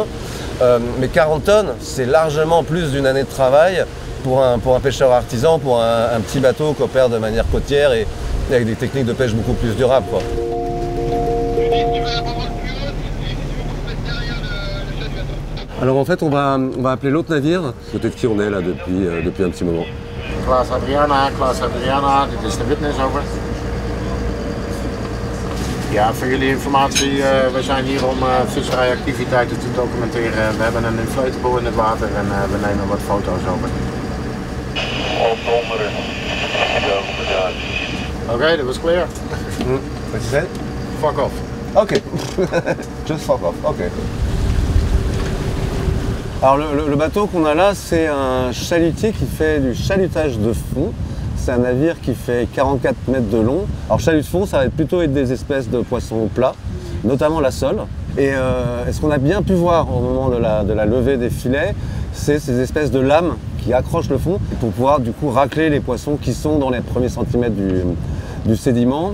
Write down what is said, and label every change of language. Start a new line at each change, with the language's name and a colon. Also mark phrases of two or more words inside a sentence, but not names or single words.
French: Mais 40 tonnes, c'est largement plus d'une année de travail pour un pêcheur artisan, pour un petit bateau qui opère de manière côtière et avec des techniques de pêche beaucoup plus durables, quoi. Alors en fait, on va appeler l'autre navire, côté de qui on est là depuis un petit moment.
Dutch: Klaas Adriana, dit is de witness over. Ja, voor jullie informatie, we zijn hier om visserijactiviteiten te documenteren. We hebben een inflatable in het water en we nemen wat foto's over.
English: Okay, that was clear. What you said? Fuck off. Ok. Just fuck off, ok.
French: Alors le bateau qu'on a là, c'est un chalutier qui fait du chalutage de fond. C'est un navire qui fait 44 mètres de long. Alors chalut de fond, ça va être plutôt être des espèces de poissons plats, notamment la sole. Et ce qu'on a bien pu voir au moment de la levée des filets, c'est ces espèces de lames qui accrochent le fond pour pouvoir du coup racler les poissons qui sont dans les premiers centimètres du sédiment.